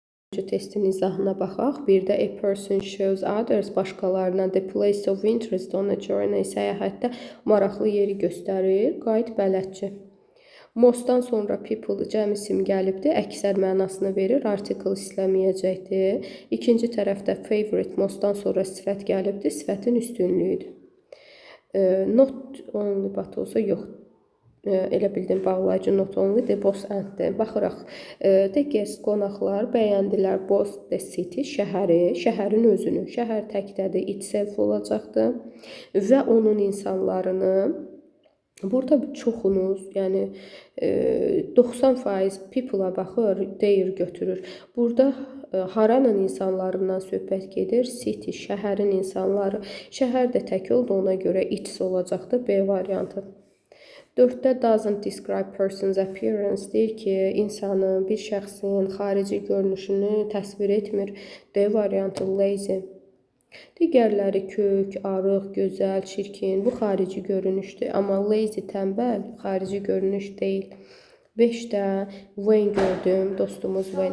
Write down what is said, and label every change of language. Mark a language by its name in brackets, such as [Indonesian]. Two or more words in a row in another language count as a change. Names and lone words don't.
[Azerbaijani] testin izahına baxaq. Bir də [English] a person shows others, başqalarına the place of interest on a journey, [Azerbaijani] səyahətdə maraqlı yeri göstərir. Qayıt bələdçi. Mostdan sonra people cəm isim gəlibdir, əksər mənasını verir, article istəməyəcəkdir. İkinci tərəfdə favorite mostdan sonra sifət gəlibdir, sifətin üstünlüyüdür. [English] Not only but [Azerbaijani] olsa yox. Elə bildim bağlayıcı [English] not only the boss [Azerbaijani] anddir. Baxıraq. [English] The guest [Azerbaijani] qonaqlar bəyəndilər [English] boss the city, [Azerbaijani] şəhəri, şəhərin özünü. Şəhər təkdədir, itself olacaqdır. Və onun insanlarını. Burada çoxunuz, yəni 90% people-a baxır, their götürür. Burada haranın insanlarından söhbət gedir, city, şəhərin insanları. Şəhər də tək olduğuna görə its olacaqdır, B variantı. [English] 4-də doesn't describe person's appearance, [Azerbaijani] deyir ki, insanın, bir şəxsin xarici görünüşünü təsvir etmir, D variantı, lazy. Digərləri kök, arıq, gözəl, çirkin, bu xarici görünüşdür. Amma lazy, tənbəl, xarici görünüş deyil. 5-də when gördüm, dostumuz when.